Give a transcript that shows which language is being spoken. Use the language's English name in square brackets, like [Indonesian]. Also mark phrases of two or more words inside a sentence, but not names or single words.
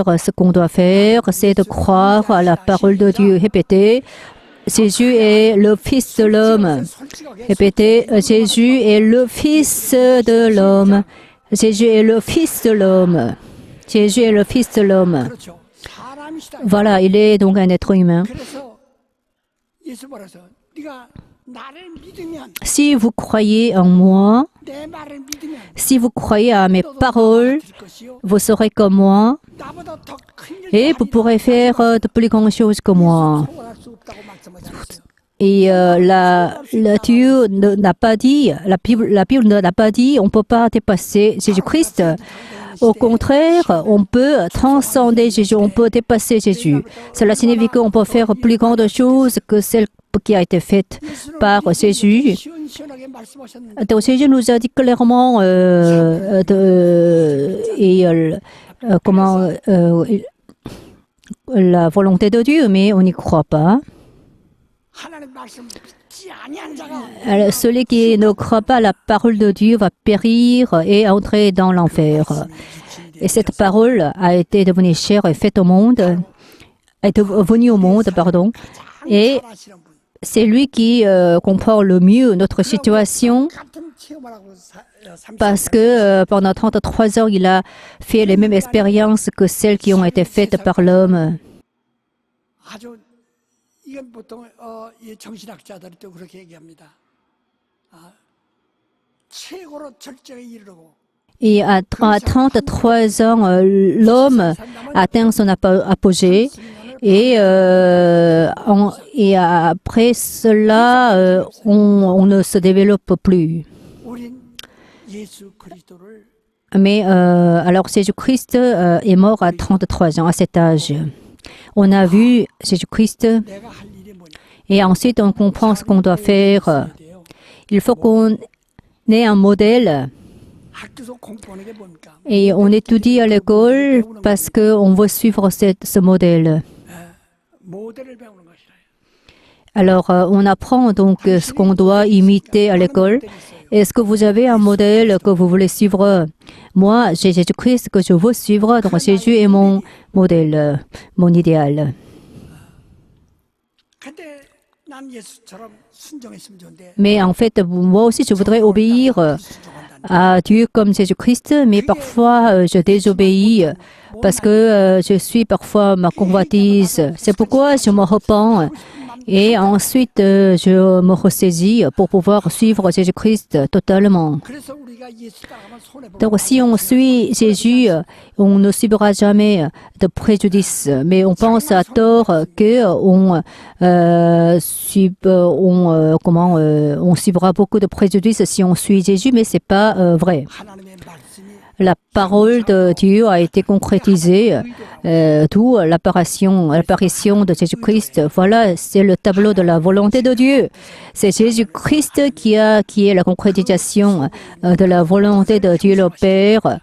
[French] Ce qu'on doit faire, c'est de croire à la parole de Dieu. Répétez, Jésus est le Fils de l'homme. Répétez, Jésus est le Fils de l'homme. Jésus est le Fils de l'homme. Jésus est le Fils de l'homme. [Korean] 그렇죠. 사람이시다. [French] Voilà, il est donc un être humain. [Korean] 그래서 예수 말해서 네가 나를 믿으면 [French] Si vous croyez en moi, [Korean] 내 말을 믿으면 [French] si vous croyez à mes [Korean] 너도 [French] paroles, [Korean] 나와 될 것이요 [French] vous serez comme moi [Korean] 나보다 더 큰 [French] et vous pourrez faire de plus grandes choses que moi. [Korean] 초월할 수 없다고 말씀하셨어요. [French] Et Dieu n'a pas dit, la Bible n'a pas dit, on ne peut pas dépasser Jésus-Christ. Au contraire, on peut transcender Jésus, on peut dépasser Jésus. Cela signifie qu'on peut faire plus grandes choses que celles qui a été faite par Jésus. [Korean] 시원시원하게 말씀하셨는데 [French] Donc Jésus nous a dit clairement comment la volonté de Dieu, mais on n'y croit pas. [Korean] 하나님 말씀 믿지 아니한 자가 [French] Alors, celui qui ne croit pas à la parole de Dieu va périr et entrer dans l'enfer. Et cette parole a été devenue chair et faite au monde, est venue au monde, pardon. Et [Korean] 잘하시는 분. [French] c'est lui qui comprend le mieux notre situation [Korean] 같은 체험을 하고 30 [French] parce que pendant 33 ans, il a fait les mêmes expériences que celles qui ont été faites par l'homme. [Korean] 아주 이건 보통 이 정신학자들이 또 그렇게 얘기합니다. 최고로 절정에 이르고 [French] Et à 33 ans, l'homme atteint son apogée. Et après cela, on ne se développe plus. [Korean] 우린 예수 그리스도를 [French] Mais alors Jésus-Christ est mort à 33 ans, à cet âge. On a vu Jésus-Christ [Korean] 내가 할 일이 뭐냐. [French] et ensuite on comprend ce qu'on doit faire. [Korean] 돼요. [French] Il faut qu'on ait un modèle [Korean] 학교에서 공부하는 게 뭡니까? [French] et on étudie à l'école parce qu'on veut suivre ce modèle. [Korean] 모델을 배우는 것이라. [French] Alors on apprend donc ce qu'on doit imiter à l'école. Est-ce que vous avez un modèle que vous voulez suivre? Moi, j'ai Jésus-Christ que je veux suivre, donc Jésus est mon modèle, mon idéal. [Korean] 근데 난 예수처럼 순종했으면 좋은데 [French] Mais en fait, moi aussi, je voudrais obéir à Dieu comme Jésus-Christ, mais parfois, je désobéis parce que je suis parfois ma convoitise. C'est pourquoi je me repens et ensuite, je me ressaisis pour pouvoir suivre Jésus-Christ totalement. [Korean] 그래서 우리가 예수 따라가면 손해 보고 [French] Donc, si on suit Jésus, on ne subira jamais de préjudice. Mais on pense à tort que on subira beaucoup de préjudices si on suit Jésus, mais c'est pas vrai. [Korean] 하나님의 말씀이 [French] La parole de Dieu a été concrétisée, d'où l'apparition de Jésus-Christ. Voilà, c'est le tableau de la volonté de Dieu. C'est Jésus-Christ qui est la concrétisation de la volonté de Dieu le Père.